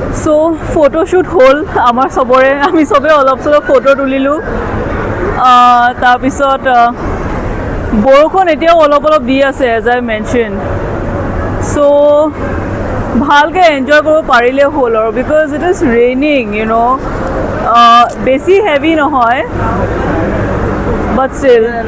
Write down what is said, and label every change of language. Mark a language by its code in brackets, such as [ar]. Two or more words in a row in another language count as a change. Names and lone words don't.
[en] So photoshoot [as] হ'ল আমাৰ চবৰে, আমি চবে অলপ চলপ ফটো তুলিলোঁ। তাৰপিছত বৰষুণ এতিয়াও অলপ অলপ দি আছে [en] as I mention. [as] So ভালকৈ এনজয় কৰিব পাৰিলে হ'ল আৰু, [en] because it is raining you know', [as] বেছি হেভি নহয় [en] but still.